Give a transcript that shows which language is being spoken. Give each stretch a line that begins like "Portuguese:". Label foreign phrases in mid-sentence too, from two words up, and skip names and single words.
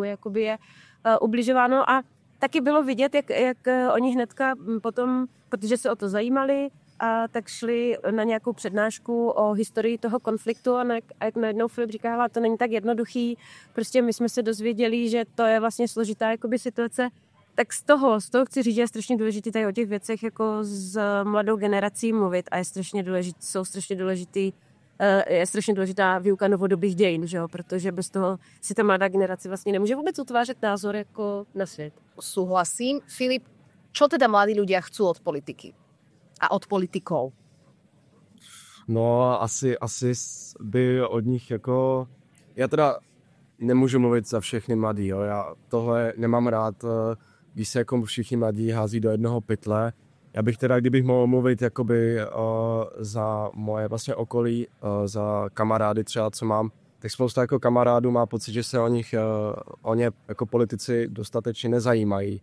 Czech: jakoby je ubližováno a taky bylo vidět, jak oni hnedka potom, protože se o to zajímali, a tak šli na nějakou přednášku o historii toho konfliktu a jak najednou Filip říká, hele, to není tak jednoduchý, prostě my jsme se dozvěděli, že to je vlastně složitá jakoby situace, tak z toho chci říct, že je strašně důležitý tady o těch věcech jako s mladou generací mluvit a je strašně důležitá výuka novodobých dějin, že jo? Protože bez toho si ta mladá generace vlastně nemůže vůbec utvářet názor jako na svět.
Slovak: Súhlasím. Filip, čo teda mladí ľudia chcú od politiky? A od politikov?
Czech: No, asi by od nich jako... Já teda nemůžu mluvit za všechny mladí, jo. Já tohle nemám rád, když se jako všichni mladí hází do jednoho pytle. Já bych teda, kdybych mohl mluvit jakoby za moje vlastně okolí, za kamarády třeba, co mám, tak spousta jako kamarádů má pocit, že se o ně jako politici dostatečně nezajímají.